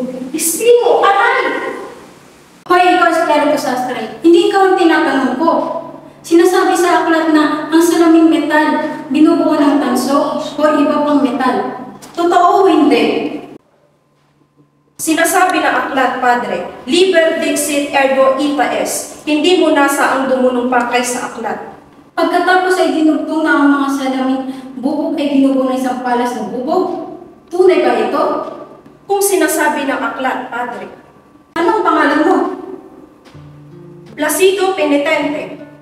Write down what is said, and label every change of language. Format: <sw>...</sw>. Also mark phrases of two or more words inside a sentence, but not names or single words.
<tl>Estimo, aray! Hoy, ikaw si Clerico Sastre, hindi ikaw ang tinatanong ko. Sinasabi sa aklat na ang salaming metal binubuo ng tanso o iba pang metal. Totoo o hindi? Sinasabi ng aklat,</tl> <la>Padre, liber dixit ergo ita est.</la> <tl>Hindi mo nasa ang dumunong kay sa aklat. Pagkatapos ay dinugtong na ang mga salaming bubog ay binubuo ng isang palas ng bubog. Tunay ba ito? Kung sinasabi ng aklat, Padre. Anong pangalan mo? Placido Penitente.</tl>